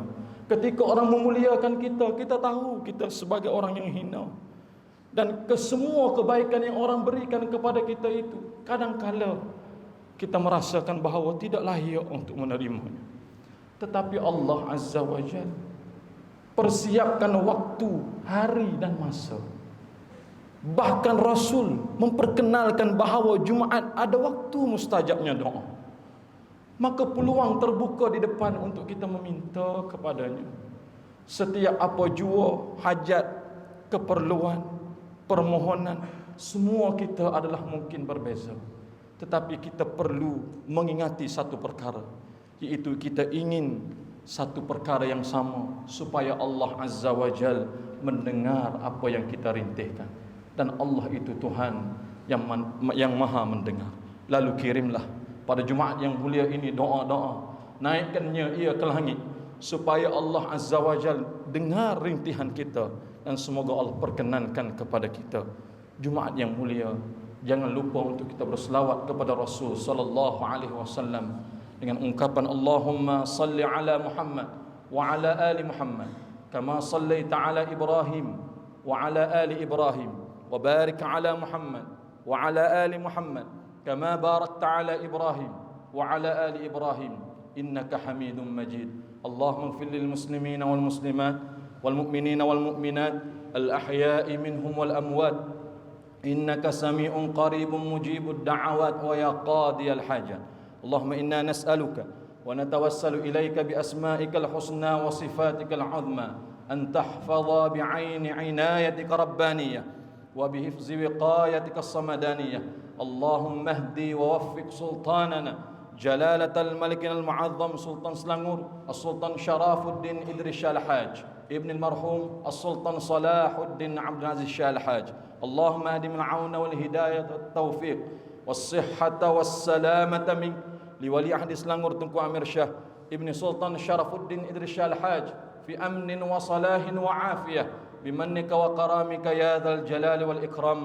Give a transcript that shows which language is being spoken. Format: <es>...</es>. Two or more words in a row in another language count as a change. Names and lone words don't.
<ms>Ketika orang memuliakan kita, kita tahu kita sebagai orang yang hina. Dan kesemua kebaikan yang orang berikan kepada kita itu, kadangkala kita merasakan bahawa tidak layak untuk menerimanya. Tetapi Allah</ms> <ar>عز وجل</ar> <ms>persiapkan waktu, hari dan masa. Bahkan Rasul memperkenalkan bahawa Jumaat ada waktu mustajabnya doa. Maka peluang terbuka di depan untuk kita meminta kepadanya. Setiap apa jua hajat, keperluan, permohonan, semua kita adalah mungkin berbeza. Tetapi kita perlu mengingati satu perkara, iaitu kita ingin satu perkara yang sama, supaya Allah</ms> <ar>عز وجل</ar> <ms>mendengar apa yang kita rintihkan. Dan Allah itu Tuhan yang maha mendengar. Lalu kirimlah pada Jumaat yang mulia ini doa-doa, naikkannya ia ke langit, supaya Allah</ms> <ar>عز وجل</ar> <ms>dengar rintihan kita, dan semoga Allah perkenankan kepada kita. Jumaat yang mulia, jangan lupa untuk kita berselawat kepada Rasul</ms> <ar>صلى الله عليه وسلم</ar> <ms>dengan ungkapan</ms> <ar>اللهم صل على محمد وعلى آل محمد كما صليت على إبراهيم وعلى آل إبراهيم وبارك على محمد وعلى آل محمد كما باركت على إبراهيم وعلى آل إبراهيم إنك حميد مجيد. اللهم اغفر للمسلمين والمسلمات والمؤمنين والمؤمنات الأحياء منهم والأموات إنك سميع قريب مجيب الدعوات ويا قاضي الحاجات. اللهم إنا نسألك ونتوسل إليك بأسمائك الحسنى وصفاتك العظمى أن تحفظ بعين عنايتك الربانية وبحفظ وقايتك الصمدانية. اللهم اهد ووفق سلطاننا جلالة الملك المعظم سلطان سلانغور السلطان شرف الدين إدريس شاه الحاج ابن المرحوم السلطان صلاح الدين عبد العزيز شاه الحاج. اللهم أدم العون والهداية والتوفيق والصحة والسلامة من لولي عهد سلانغور تنكو أمير شاه ابن سلطان شرف الدين إدريس شاه الحاج في أمن وصلاح وعافية بمنك وكرامك يا ذا الجلال والإكرام.</ar>